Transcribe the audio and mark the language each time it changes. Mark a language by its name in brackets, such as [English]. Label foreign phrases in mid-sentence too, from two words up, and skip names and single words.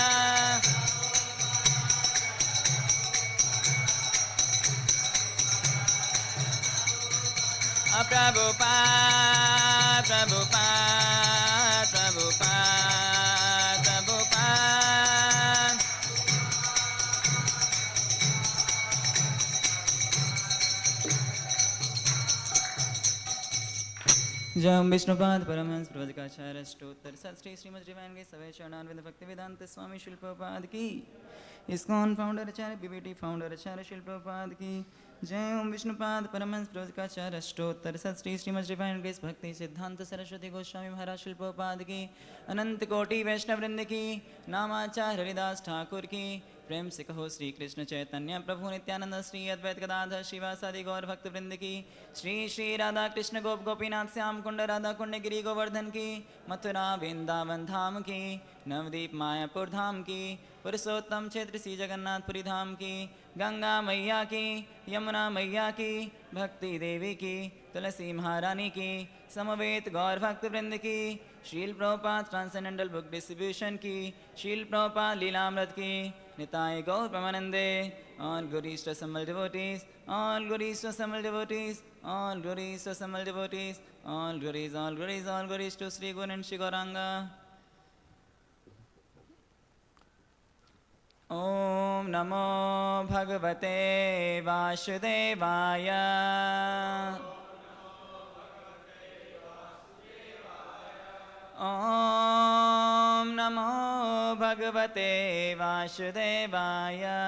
[Hindi] Prabhupada, Prabhupada, Prabhupada, Prabhupada. जय विष्णुपाद परमहंस प्रभुपाद स्तोत्तर शत श्री श्रीमद्-भागवतम् सवै चरणानंद भक्ति वेदांत स्वामी श्रील प्रभुपाद की इस्कॉन फाउंडर आचार्य बीबीटी फाउंडर आचार्य श्रील प्रभुपाद की जय विष्णुपाद परमहंस प्रभुपाद स्तोत्तर शत श्री श्रीमद्-भागवतम् भक्ति सिद्धांत सरस्वती गोस्वामी महाराज परीक्षित की अनंत कोटि वैष्णव वृंद की नामाचार्य हरिदास ठाकुर की प्रेम से कहो श्री कृष्ण चैतन्य प्रभु नित्यानंद श्री अद्वैत गदाधर श्रीवासादि गौर भक्त वृंद की श्री श्री राधा कृष्ण गोप गोपीनाथ श्याम कुंड राधा कुंड गिरी गोवर्धन की मथुरा वृंदावन धाम की नवदीप मायापुर धाम की पुरुषोत्तम क्षेत्र श्री जगन्नाथपुरी धाम की गंगा मैया की यमुना मैया की भक्ति देवी की तुलसी महारानी की समवेत गौर भक्त वृंद की शील प्रभुपाद [English] transcendental book distribution [Hindi] की शील प्रभुपाद लीलामृत की निताय गौर परमानंदे [English] all glories to assembled devotees, all glories to assembled devotees, all glories to assembled devotees, all glories, all glories, all glories to Sri Guru and Sri Gauranga. [Sanskrit] ॐ नमो भगवते वासुदेवाय. Om नमो भगवते वासुदेवाय।